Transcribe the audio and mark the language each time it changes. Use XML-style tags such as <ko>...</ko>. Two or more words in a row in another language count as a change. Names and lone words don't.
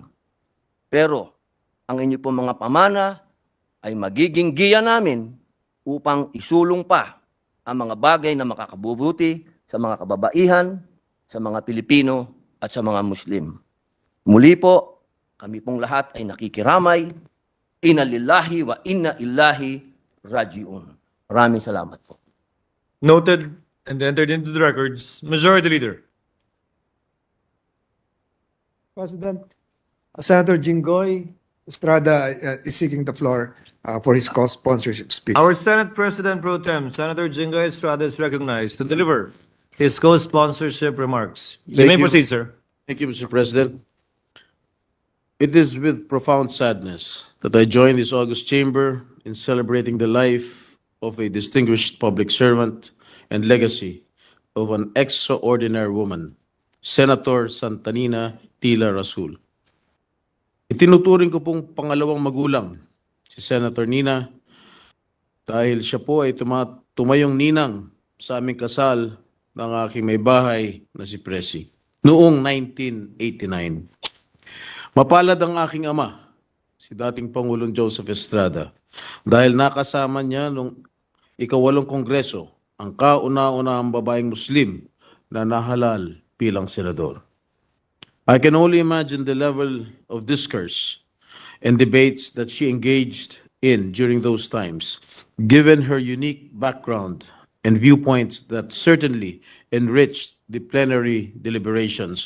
<tl>Pero ang inyo pong mga pamana ay magiging giya namin upang isulong pa ang mga bagay na makakabubuti sa mga kababaihan, sa mga Pilipino at sa mga Muslim. Muli po, kami pong lahat ay nakikiramay.</tl> <ar>إنا لله وإنا إليه راجعون.</ar> <tl>Maraming salamat po.</tl> <en>Noted and entered into the records. Majority Leader. President, Senator Jinggoy Estrada is seeking the floor for his co-sponsorship speech. Our Senate President Pro Tem, Senator Jingoy Estrada, is recognized to deliver his co-sponsorship remarks. You Thank may you. proceed, sir. Thank you, Mr. President. It is with profound sadness that I join this august chamber in celebrating the life of a distinguished public servant and legacy of an extraordinary woman, Senator Santanina Tila Rasul.</en> <tl>Itinuturing ko pong pangalawang magulang si Senator Nina dahil siya po ay tumayong ninang sa aming kasal ng aking may bahay na si Presi noong 1989. Mapalad ang aking ama, si dating Pangulong Joseph Estrada, dahil nakasama niya nung ika-8 Kongreso ang kauna-unahang babaeng Muslim na nahalal bilang senador.</tl> <en>I can only imagine the level of discourse and debates that she engaged in during those times, given her unique background and viewpoints that certainly enriched the plenary deliberations.</en>